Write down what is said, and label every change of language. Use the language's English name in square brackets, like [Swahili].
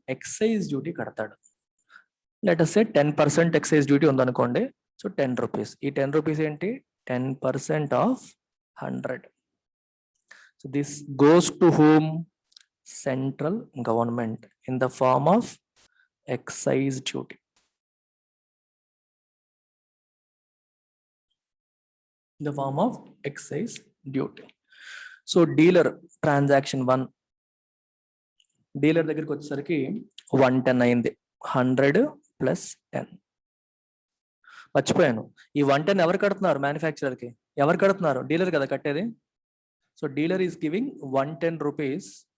[Telugu] Excise duty కడతాడు. [English] let us say [Telugu] 10% excise duty ఉందనుకోండి. So 10 rupees. ఈ 10 రూపీస్ ఏంటి? [English] 10% of 100. So this goes to whom? Central government in the form of excise duty. In the form of excise duty. So dealer transaction 1, [Telugu] dealer దగ్గరికి వచ్చేసరికి 110 అయింది. 100 + 10. మర్చిపోయాను, ఈ 110 ఎవరు కడుతున్నారు? మ్యానుఫ్యాక్చరర్కి. ఎవరు కడుతున్నారు? డీలర్ కదా కట్టేది. [English] So dealer is giving 110 rupees.